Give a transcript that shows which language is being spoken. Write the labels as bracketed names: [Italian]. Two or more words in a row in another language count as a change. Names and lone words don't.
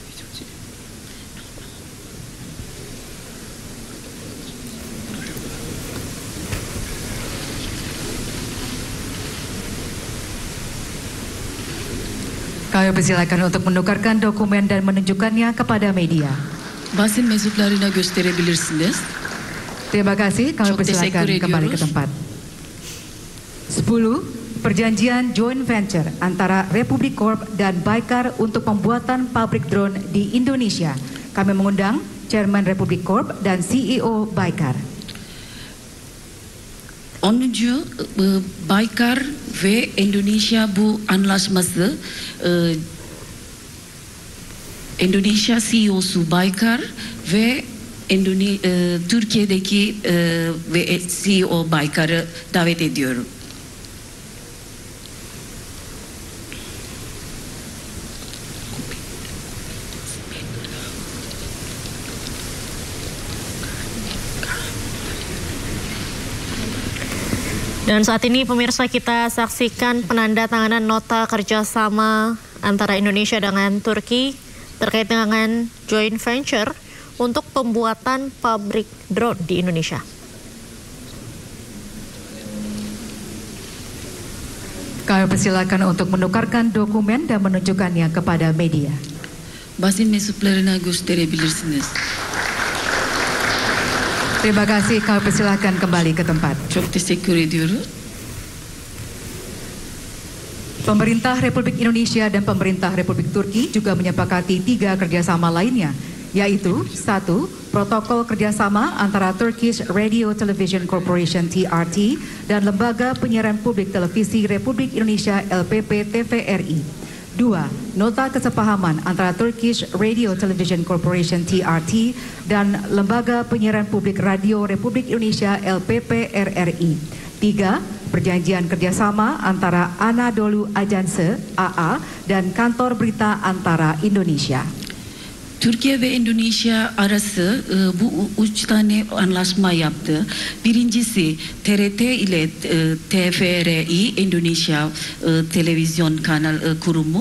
[Indonesian] Kami persilakan untuk menukarkan dokumen dan menunjukkannya kepada media. [Turkish] Basın mensuplarına gösterebilirsiniz. [Indonesian] Terima kasih, kami [Turkish] Çok [Indonesian] persilakan [Turkish] teşekkür [Indonesian] kembali ke [Turkish] ediyoruz. [Indonesian] tempat. 10. Perjanjian [English] joint venture [Indonesian] antara Republik Corp dan Baykar untuk pembuatan pabrik drone di Indonesia. Kami mengundang Chairman Republik Corp dan CEO Baykar. [Turkish] 10. Baykar ve Endonezya bu anlaşması Indonesia CEO'su Baykar ve Türkiye'deki ve CEO Baykar'ı davet ediyorum. [Indonesian] Dan saat ini pemirsa, kita saksikan penandatanganan nota kerjasama antara Indonesia dengan Turki terkait dengan [English] joint venture [Indonesian] untuk pembuatan pabrik drone di Indonesia. Kami persilakan untuk menukarkan dokumen dan menunjukkannya kepada media. [Turkish] Basın mensuplarına gösterebilirsiniz. [Indonesian] Terima kasih, kami persilakan kembali ke tempat. [Turkish] Çok teşekkür ediyoruz. [Indonesian] Pemerintah Republik Indonesia dan Pemerintah Republik Turki juga menyepakati 3 kerjasama lainnya, yaitu 1. Protokol kerjasama antara Turkish Radio Television Corporation TRT dan Lembaga Penyiaran Publik Televisi Republik Indonesia LPP TVRI. 2. Nota kesepahaman antara Turkish Radio Television Corporation TRT dan Lembaga Penyiaran Publik Radio Republik Indonesia LPP RRI. 3. Perjanjian kerjasama antara Anadolu Ajansı AA dan Kantor Berita Antara Indonesia. [Turkish] Türkiye ve Endonezya arası bu 3 tane anlaşma yaptı. Birincisi TRT ile TVRI Endonezya Televizyon Kanal Kurumu.